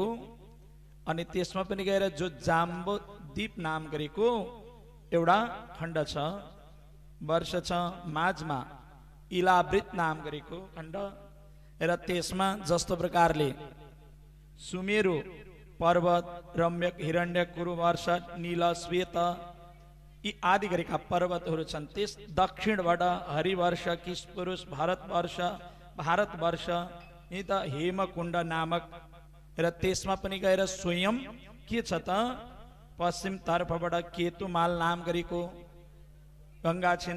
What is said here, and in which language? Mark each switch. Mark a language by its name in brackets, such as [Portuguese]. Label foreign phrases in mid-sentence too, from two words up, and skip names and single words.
[Nepali] अनि त्यसमा पनि गएर जो जाम्बो द्वीप नाम गरेको एउटा खण्ड छ, वर्ष छ, माझमा इलावृत नाम गरेको खण्ड र त्यसमा जस्तो प्रकारले सुमेरु पर्वत, रम्यक, हिरण्य, कुरु वर्ष, नील, श्वेत यी आदि गरेका पर्वतहरू छन्। त्यस दक्षिणबाट हरिवर्ष, किशपुरुष, भारतवर्ष यी त हेमकुण्ड नामक र त्यसमा पनि गएर स्वयं के छ त पश्चिम तर्फबाट केतुमाल नाम गरेको गङ्गा छिन्।